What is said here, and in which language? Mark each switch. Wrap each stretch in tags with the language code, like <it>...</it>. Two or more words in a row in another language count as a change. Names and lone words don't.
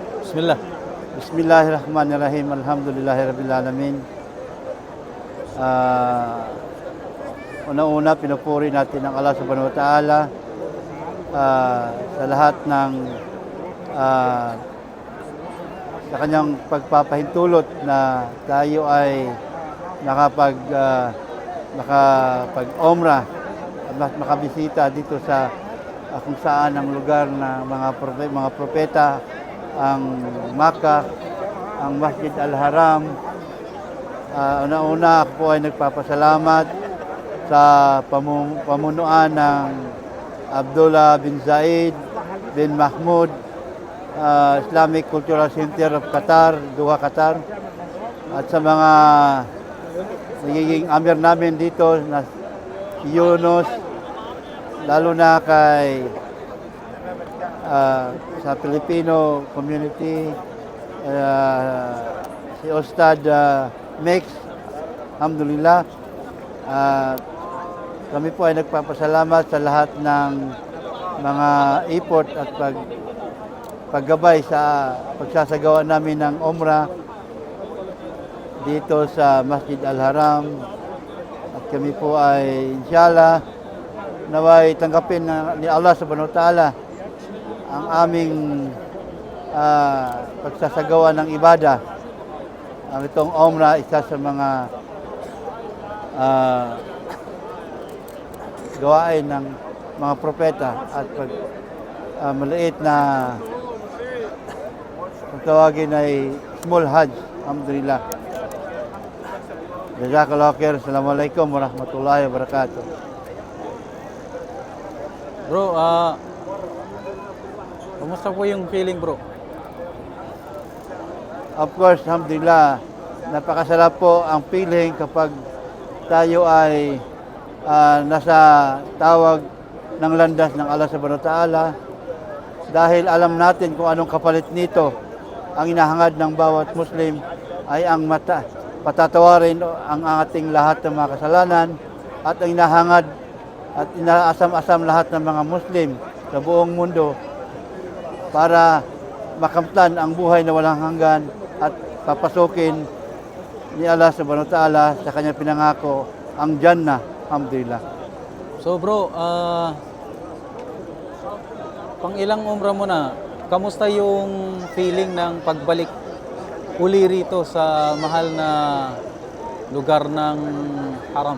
<ar>Bismillah. بسم الله الرحمن الرحيم. الحمد لله رب العالمين.</ar> <tl>Una-una, pinupuri natin ang Allah</tl> <ar>سبحانه وتعالى</ar> <tl>sa lahat ng sa kanyang pagpapahintulot na tayo ay makapag-omra at makabisita dito sa kung saan ang lugar ng mga propeta, ang Makkah, ang Masjid Al-Haram. Una-una ako po ay nagpapasalamat sa pamunuan ng Abdullah bin Zayed bin Mahmud Islamic Cultural Center of Qatar, Doha, Qatar, at sa mga nagiging amir namin dito na si Yunus, lalo na kay sa Filipino community, si Ustad Mex, alhamdulillah. Kami po ay nagpapasalamat sa lahat ng mga effort at paggabay sa pagsasagawa namin ng Umrah dito sa Masjid Al-Haram. At kami po ay inshallah naway tanggapin ni Allah</tl> <ar>سبحانه وتعالى</ar> <tl>ang aming pagsasagawa ng ibada. Ang itong Umrah, isa sa mga gawain ng mga propeta at maliit na kung tawagin ay</tl> <en>small Hajj.</en> <ar>الحمد لله. جزاك الله خير. السلام عليكم ورحمة الله وبركاته.</ar> <tl>Bro, kumusta po yung feeling, bro?</tl> <en>Of course, alhamdulillah,</en> <tl>napakasarap po ang feeling kapag tayo ay nasa tawag ng landas ng Allah</tl> <ar>سبحانه وتعالى,</ar> <tl>dahil alam natin kung anong kapalit nito. Ang inahangad ng bawat Muslim ay ang patatawarin ang ating lahat ng mga kasalanan, at ang inahangad at inaasam-asam lahat ng mga Muslim sa buong mundo para makamtan ang buhay na walang hanggan at papasukin ni Allah</tl> <ar>سبحانه وتعالى</ar> <tl>sa kanyang pinangako ang Jannah.</tl> <ar>Alhamdulillah.</ar> <tl>So bro, pang ilang umrah mo na, kamusta yung feeling ng pagbalik uli rito sa mahal na lugar ng Haram?</tl>